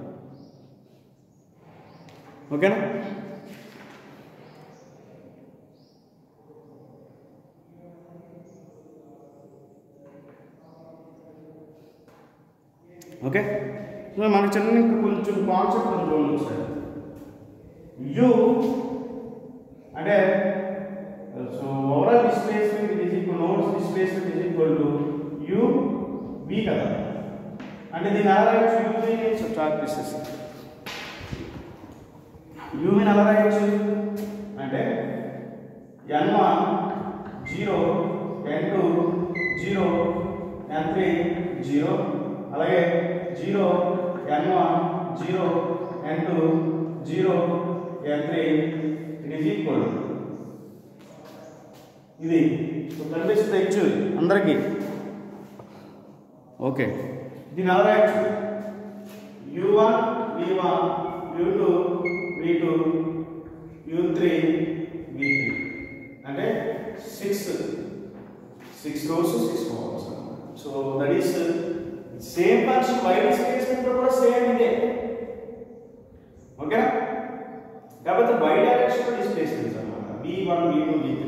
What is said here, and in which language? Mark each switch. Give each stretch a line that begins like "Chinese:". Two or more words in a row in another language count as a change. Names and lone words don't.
Telugu: ఓకేనా, ఓకే. సో మన చిన్న కొంచెం కాన్సెప్ట్ చూడండి సార్.
English: u అంటే so overall displacement is equal nodes displacement is equal to u v కదా.
Telugu: అంటే దీన్ని ఎలా రాయొచ్చు, యూని చార్ట్ తీసేసి యూని ఎలా రాయొచ్చు అంటే n1 0 n2 0 n3 0 అలాగే 0 n1 0 n2 0 n3
English: it is equal.
Telugu: ఇది కనిపిస్తుంది యాక్చువల్ అందరికీ. ఓకే, దీని ఎలా రాయొచ్చు u1 v1 u2 v2 u3 v3 అంటే
English: 6 rows 6 columns. so that is same function y displacement
Telugu: లో కూడా సేమ్ ఇదే. ఓకే, కాకపోతే
English: y direction displacements
Telugu: అన్నమాట. v v1 v2 v3.